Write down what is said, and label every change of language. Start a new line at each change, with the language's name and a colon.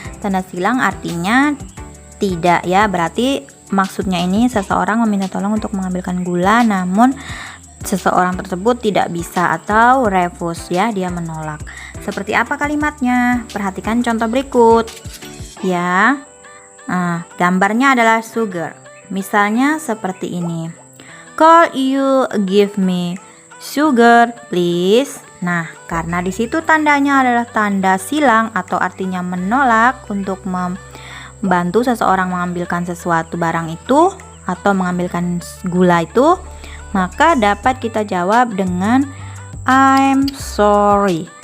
Indonesian: Tanda silang artinya tidak ya. Berarti maksudnya ini seseorang meminta tolong untuk mengambilkan gula, namun seseorang tersebut tidak bisa atau refuse ya, dia menolak. Seperti apa kalimatnya? Perhatikan contoh berikut ya. Gambarnya adalah sugar. Misalnya seperti ini.
English: Could you give me sugar please?
Indonesian: Nah, karena di situ tandanya adalah tanda silang atau artinya menolak untuk membantu seseorang mengambilkan sesuatu barang itu atau mengambilkan gula itu, maka dapat kita jawab dengan
English: I'm sorry.